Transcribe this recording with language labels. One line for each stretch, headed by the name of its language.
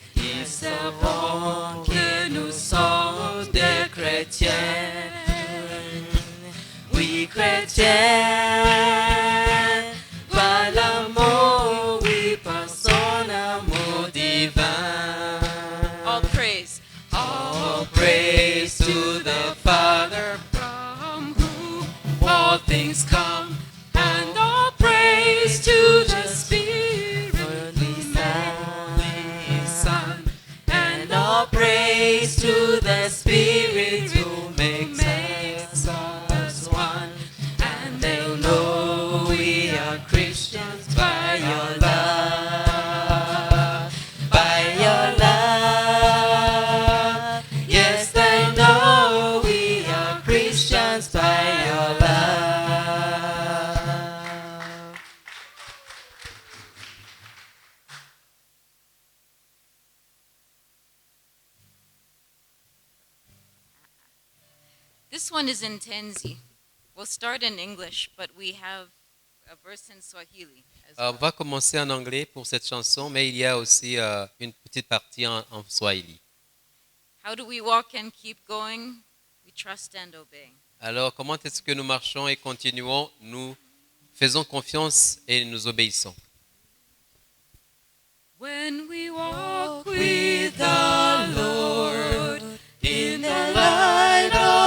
French: Ils sauront que nous sommes des chrétiens. Oui, chrétiens, par l'amour, oui, par son amour divin.
English: All praise. All praise to the Father, from whom all things come, and all praise to the Spirit, who sent His Son, and all praise to the Spirit who makes us one. And they'll know we are Christians by your love, by your love. Yes, they know we are Christians by your love. This one is in Tenzi. We'll start in English, but we have a verse in Swahili as
French: On
English: well.
French: va commencer en anglais pour cette chanson, mais il y a aussi une petite partie en swahili.
English: How do we walk and keep going? We trust and obey.
French: Alors, comment est-ce que nous marchons et continuons? Nous faisons confiance et nous obéissons.
English: When we walk with the Lord in the light